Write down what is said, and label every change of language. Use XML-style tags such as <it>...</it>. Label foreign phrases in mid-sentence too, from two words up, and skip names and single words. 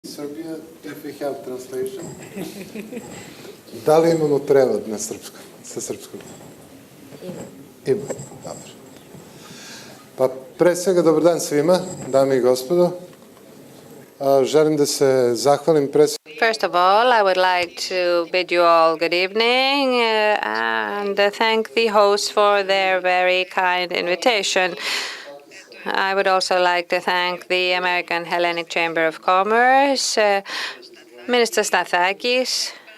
<en>Serbia, if we have translation.</en> <sr>Da li imamo prevod na srpskom, sa srpskog? Ima. Dobro. Pa pre svega dobar dan svima, dame i gospodo. Želim da se zahvalim pre svega.</sr> <en>First of all, I would like to bid you all good evening and thank the hosts for their very kind invitation. I would also like to thank the American Hellenic Chamber of Commerce, Minister Stathakis.</en>